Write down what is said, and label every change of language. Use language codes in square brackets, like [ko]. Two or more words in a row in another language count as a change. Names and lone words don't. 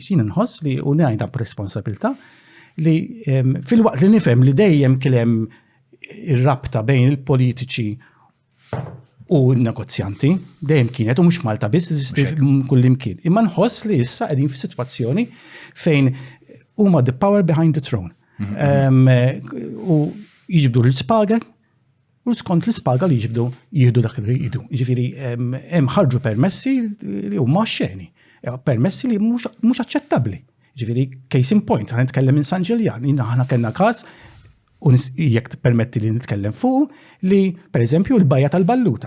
[mt] Jien inħoss li u ngħidha b'responsabilità li fil-waqt li nifhem li dejjem kien hemm ir-rabta bejn il-politiċi u n-negozjanti, dejjem kienet u mhux Malta biss eżisti kullimkien. Imma nħoss li issa qegħdin f'sitwazzjoni fejn huma [en] the power behind the throne. [mt] U jiġbdu l-spaga u skont l-ispaga li jieħdu dak li jieħdu. Ġifieri hemm ħarġu permessi li huma xeni, permessi li mhux aċċettabbli. Ġifieri [en] case in point, [mt] ħa nitkellem minn San Ġiljan, aħna kellna każ u jekk permetti li nitkellem fuq li pereżempju l-bajja tal-Balluta.